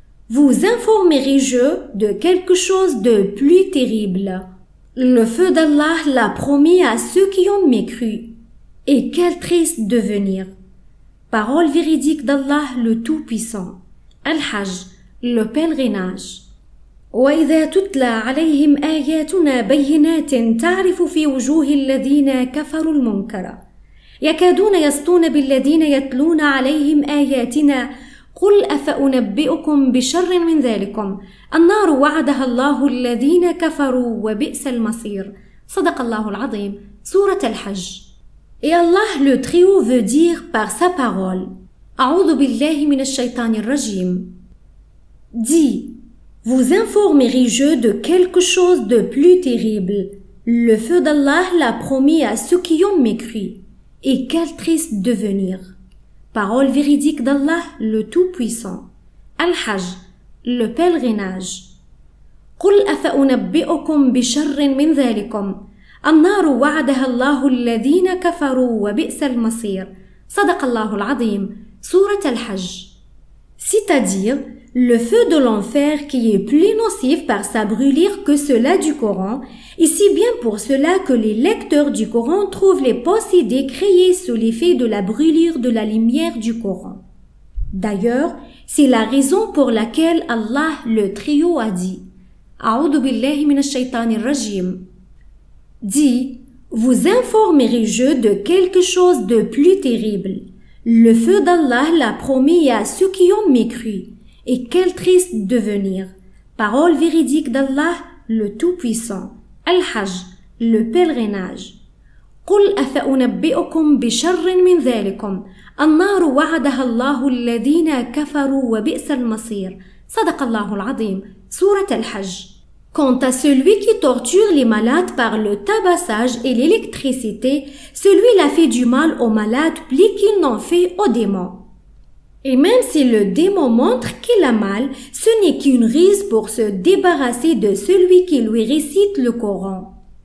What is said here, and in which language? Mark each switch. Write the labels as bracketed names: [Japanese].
[French] Vous informerai-je de quelque chose de plus terrible? Le feu d'Allah l'a promis à ceux qui ont mécru. Et quel triste devenir! Parole véridique d'Allah le Tout-Puissant. Al-Hajj, le pèlerinage. [Arabic] وإذا تتلى عليهم آياتنا بينات تعرف في وجوه الذين كفروا المنكر يكادون يسطون بالذين يتلون عليهم آياتنا قل أفأنبئكم بشر من ذلكم النار وعدها الله الذين كفروا وبئس المصير صدق الله العظيم سورة الحج. [French] Et Allah le Très-Haut veut dire par sa parole [Arabic] أعوذ بالله من الشيطان الرجيم. [French] Dis, vous informerai-je de quelque chose de plus terrible? Le feu d'Allah l'a promis à ceux qui ont mécru. Et quel triste devenir! Parole véridique d'Allah le Tout-Puissant. Al-Hajj, le pèlerinage. [Arabic] قل أفأنبئكم بشر من ذلكم النار وعدها الله الذين كفروا وبئس المصير صدق الله العظيم سورة الحج. [French] C'est-à-dire le feu de l'enfer qui est plus nocif par sa brûlure que cela du Coran, et si bien pour cela que les lecteurs du Coran trouvent les possédés créés sous l'effet de la brûlure de la lumière du Coran. D'ailleurs, c'est la raison pour laquelle Allah le Très-Haut a dit [Arabic] A'udhu billahi minash shaytanir rajim. [French] Dit, vous informerai-je de quelque chose de plus terrible? Le feu d'Allah l'a promis à ceux qui ont mécru. Et quel triste devenir! Parole véridique d'Allah, le Tout-Puissant. Al-Hajj, le pèlerinage. [Arabic] قل أفأنبئكم بشر من ذلكم النار وعدها الله الذين كفروا وبئس المصير صدق الله العظيم سورة الحج. [French] Quant à celui qui torture les malades par le tabassage et l'électricité, celui-là fait du mal aux malades plus qu'il n'en fait aux démons. Et même si le démon montre qu'il a mal, ce n'est qu'une ruse pour se débarrasser de celui qui lui récite le Coran.